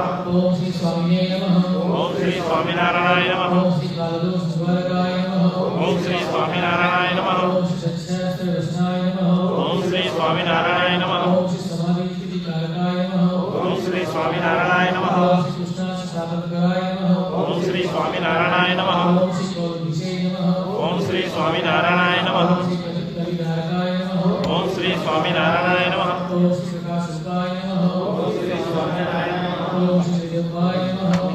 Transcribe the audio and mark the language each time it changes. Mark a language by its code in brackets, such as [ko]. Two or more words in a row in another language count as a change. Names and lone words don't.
[sa] ओम श्री स्वामिने नमः. ओम श्री स्वामीनारायण नमः. ओम श्री कालदोषनिवारकाय नमः. ओम श्री स्वामीनारायण नमः. ओम श्री सत्शास्त्ररत्नाय नमः. ओम श्री स्वामीनारायण नमः. ओम श्री समाधिस्थितिकारकाय नमः. ओम श्री સ્વામિનારાયણાય નમઃ. ઓમ શ્રી ગૌરીશે નમઃ. ઓમ શ્રી સ્વામિનારાયણાય નમઃ. ઓમ શ્રી કલિનારકાય નમઃ. ઓમ શ્રી સ્વામિનારાયણાય નમઃ. ઓમ શ્રી પ્રકાશરૂપાય નમઃ. ઓમ શ્રી સ્વામિનારાયણ નમઃ. ઓમ શ્રી દેવાય નમઃ.